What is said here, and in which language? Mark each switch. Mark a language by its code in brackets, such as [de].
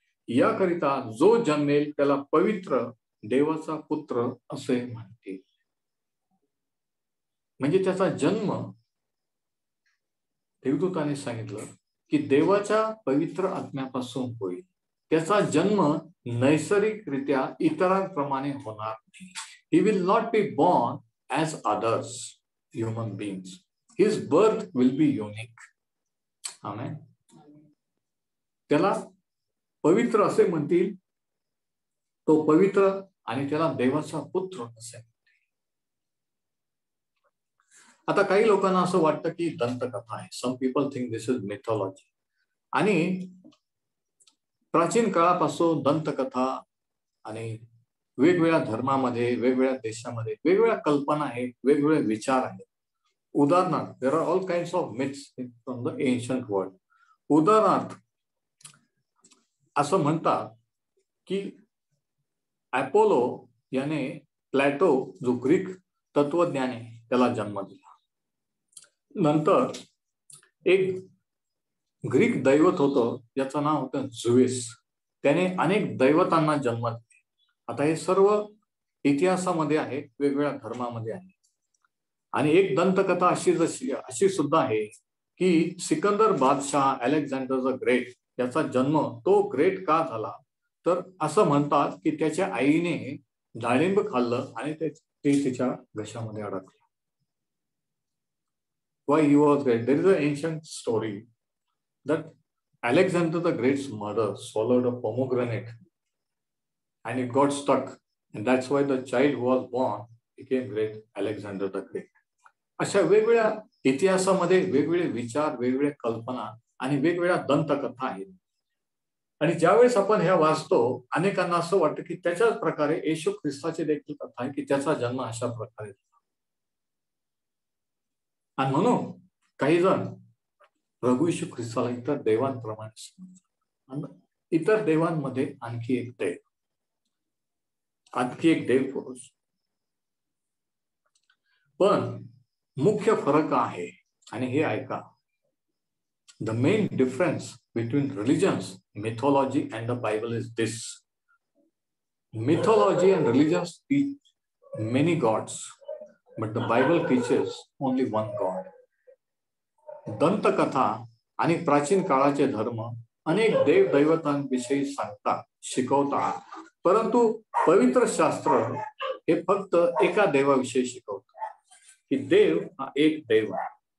[mr] याकरिता जो जन्मेल त्याला पवित्र देवाचा पुत्र असे म्हणतील. म्हणजे त्याचा जन्म, देवदूताने सांगितलं की देवाच्या पवित्र आत्म्यापासून होईल. त्याचा जन्म नैसर्गिकरित्या इतरांप्रमाणे होणार नाही. [en] He will not be born as others human beings. His birth will be unique. [mr] आमेन. त्याला पवित्र असे म्हणतील, तो पवित्र, आणि त्याला देवाचा पुत्र असे. आता काही लोकांना असं वाटतं की दंतकथा आहे. [en] Some people think this is mythology. [mr] आणि प्राचीन काळापासून दंतकथा आणि वेगवेगळ्या धर्मामध्ये, वेगवेगळ्या देशामध्ये वेगवेगळ्या कल्पना आहेत, वेगवेगळे विचार आहेत. उदाहरणार्थ, [en] There are all kinds of myths from the ancient world. [mr] उदाहरणार्थ असं म्हणतात की अपोलो याने प्लॅटो, जो ग्रीक तत्वज्ञानी, त्याला जन्म दिला. नंतर एक ग्रीक दैवत होतं, ज्याचं नाव होतं झुएस. त्याने अनेक दैवतांना जन्म दिले. आता हे सर्व इतिहासामध्ये आहे, वेगवेगळ्या धर्मामध्ये आहे. आणि एक दंतकथा अशी सुद्धा आहे की सिकंदर बादशाह, अलेक्झांडर द ग्रेट, याचा जन्म तो ग्रेट का झाला, तर असं म्हणतात की त्याच्या आईने डाळिंब खाल्लं आणि ते तिच्या घशामध्ये अडकलं. [en] Why he was great? There is an ancient story that Alexander the Great's mother swallowed a pomegranate and it got stuck, and that's why the child who was born became great, Alexander the Great. [mr] अशा वेगवेगळ्या इतिहासामध्ये वेगवेगळे विचार, वेगवेगळ्या कल्पना आणि वेगवेगळ्या दंतकथा आहेत. आणि ज्यावेळेस आपण ह्या वाचतो, अनेकांना असं वाटतं की त्याच्याच प्रकारे येशू ख्रिस्ताची देखील कथा आहे की त्याचा जन्म अशा प्रकारे झाला. आणि म्हणून काही जण प्रभू येशू ख्रिस्ताला इतर देवांप्रमाणे समजतात. इतर देवांमध्ये आणखी एक देव पुरुष. पण मुख्य फरक आहे, आणि हे ऐका. [en] The main difference between religions, mythology and the Bible is this. Mythology and religions teach many gods, but the Bible teaches only one God. [mr] दंतकथा आणि प्राचीन काळाचे धर्म अनेक देव दैवतांविषयी सांगतात, शिकवतात, परंतु पवित्र शास्त्र हे फक्त एका देवाविषयी शिकवतात की देव हा एक देव आहे.